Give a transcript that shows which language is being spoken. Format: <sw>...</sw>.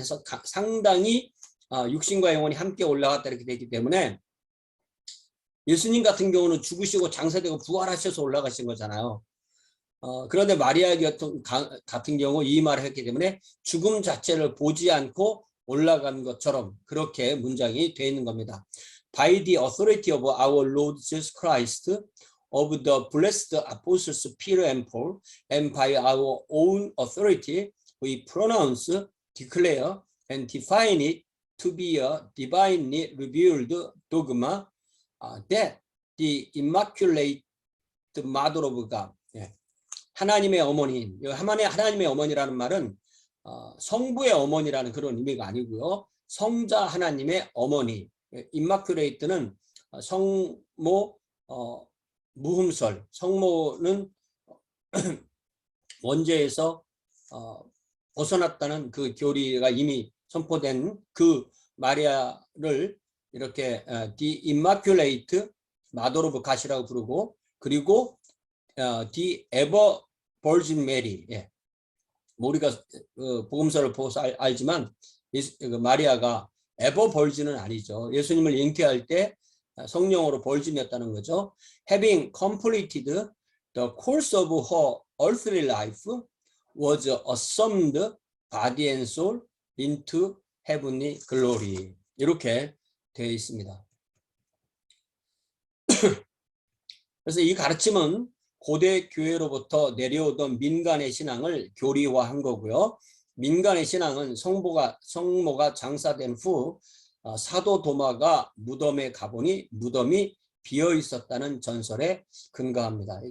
<ko>그래서 상당히 육신과 영혼이 함께 올라갔다 이렇게 되기 때문에 예수님 같은 경우는 죽으시고 장사되고 부활하셔서 올라가신 거잖아요. 그런데 마리아 같은 경우 이 말을 했기 때문에 죽음 자체를 보지 않고 올라간 것처럼 그렇게 문장이 되어 있는 겁니다.</ko> <en>By the authority of our Lord Jesus Christ, of the blessed apostles Peter and Paul, and by our own authority, we pronounce, declare, and define it to be a divinely revealed dogma that the Immaculate Mother of God, 하나님의 어머니, 하나님의 어머니라는 말은 성부의 어머니라는 그런 의미가 아니고요.</en> <ko>성자 하나님의 어머니, 임마큐레이트는 성모, 무흠설, 성모는 원죄에서 벗어났다는 그 교리가 이미 선포된 그 마리아를 이렇게 The Immaculate Mother of God 이라고 부르고 그리고 The Ever Virgin Mary, 우리가 복음서를 보고서 알지만 마리아가 에버 벌진은 아니죠. 예수님을 잉태할 때 성령으로 벌진이었다는 거죠.</ko> <en>Having completed the course of her earthly life, was assumed body and soul into heavenly glory.</en> <ko>이렇게 되어 있습니다. 그래서 이 가르침은 고대 교회로부터 내려오던 민간의 신앙을 교리화한 거고요. 민간의 신앙은 성모가 장사된 후 사도 도마가 무덤에 가보니 무덤이 비어 있었다는 전설에 근거합니다.</ko>